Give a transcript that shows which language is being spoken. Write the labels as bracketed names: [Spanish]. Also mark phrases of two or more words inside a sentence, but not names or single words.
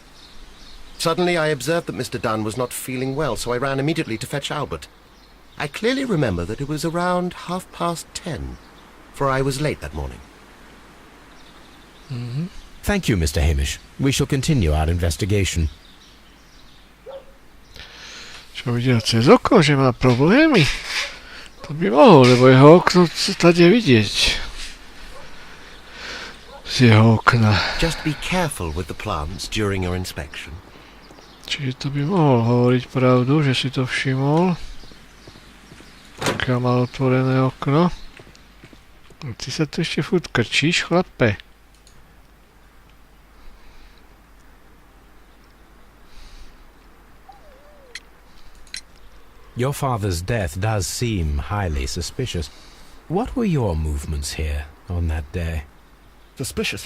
[English] Suddenly I observed that Mr. Dunn was not feeling well, so I ran immediately to fetch Albert. I clearly remember that it was around 10:30, for I was late that morning. Thank you, Mr. Hamish. We shall continue our investigation. [Slovak] Čo videl cez oko, že má problémy? To by mohol, lebo jeho okno sa tady vidieť. Z jeho okna. [English] Just be careful with the plants during your inspection. [Slovak] Čiže to by mohol hovoriť pravdu, že si to všimol. Pokiaľ mal otvorené okno. A ty sa tu ešte furt krčíš, chlape. [English] Your father's death does seem highly suspicious. What were your movements here on that day? Suspicious?